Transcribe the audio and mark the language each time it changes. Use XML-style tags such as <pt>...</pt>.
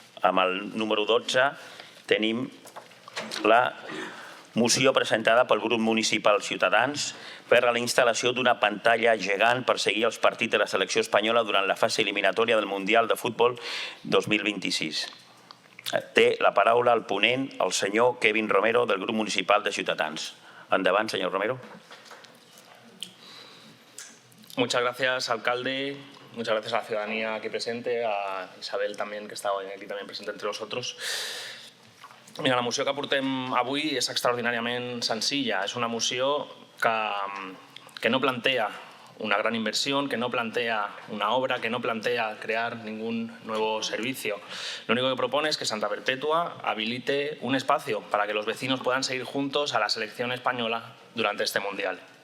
<ca>Amb el número 12 tenim la moció presentada pel grup municipal Ciutadans per a la instal·lació d'una pantalla gegant per seguir els partits de la selecció espanyola durant la fase eliminatòria del Mundial de Futbol 2026. Té la paraula el ponent, el senyor Kevin Romero, del grup municipal de Ciutadans. Endavant, senyor Romero.</ca> <es>Muchas gracias, alcalde. Muchas gracias a la ciudadanía aquí presente, a Isabel también, que està aquí también presente entre nosotros.</es> <ca>Mira, la moció que portem avui és extraordinàriament senzilla. És una moció</ca> <es>que no plantea una gran inversión, que no plantea una obra, que no plantea crear ningún nuevo servicio. Lo único que propone es que Santa Perpètua habilite un espacio para que los vecinos puedan seguir juntos a la selección española durante este Mundial.</es>